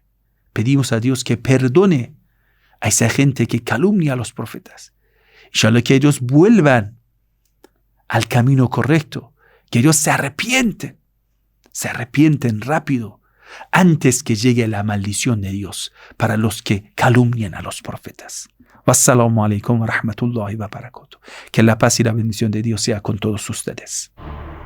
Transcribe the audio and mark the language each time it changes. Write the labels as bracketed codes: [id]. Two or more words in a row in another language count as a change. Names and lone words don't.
[es] Pedimos a Dios que perdone a esa gente que calumnia a los profetas. Inshallah, que ellos vuelvan al camino correcto, que ellos se arrepienten rápido antes que llegue la maldición de Dios para los que calumnian a los profetas. [ar] والسلام عليكم ورحمة الله وبركاته. [es] Que la paz y la bendición de Dios sea con todos ustedes.